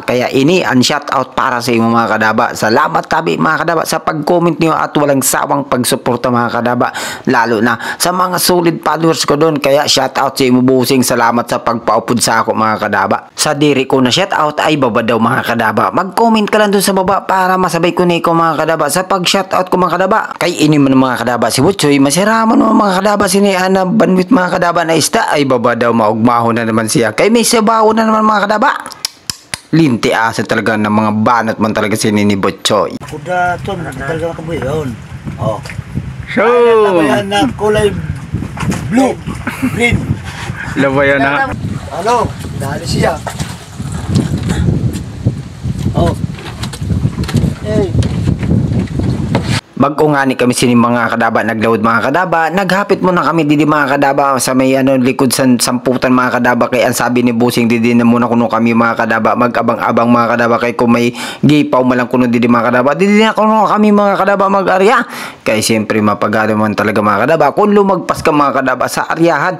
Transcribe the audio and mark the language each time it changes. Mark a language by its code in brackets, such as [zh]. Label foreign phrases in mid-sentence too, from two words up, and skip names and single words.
[bik] Kaya ini ang [en] shout out [bik] para sa imo mga kadaba. Salamat tabi mga kadaba sa pag-comment niyo at walang sawang pagsuporta mga kadaba. Lalo na sa mga [en] solid followers [bik] ko doon. Kaya [en] shout out [bik] sa imo busing. Salamat sa pagpaupod sa ako mga kadaba. Sa diri ko na [en] shout out [bik] ay baba daw mga kadaba. Mag-comment ka lang doon sa baba para masabay ko na ko mga kadaba sa pag- [en] shout out [bik] ko mga kadaba. Kay ini man mga kadaba si Butchoy, masiraman mo mga kadaba siniana with mga kadaba na isda ay baba daw maugmaho na naman siya. Kay may sabaw na naman mga kadaba. Linti asa talaga ng mga banat man talaga si Nini Butchoy. Kuda to, talaga makabuhi yun. Oh. So, Labayan na kulay blue, green. labayan na. Ano? Dali siya. Oh. Hey. Mag-ungani kami sini mga kadaba, naglawod mga kadaba, naghapit muna kami didi mga kadaba sa may likod sa samputan mga kadaba. Kay ang sabi ni Busing didi na muna kuno kami mga kadaba, mag-abang-abang mga kadaba. Kay kung may gipaw malang kuno didi mga kadaba, didi na kuno kami mga kadaba mag-arya. Kay siyempre mapagado man talaga mga kadaba kung lumagpas ka mga kadaba sa aryahan.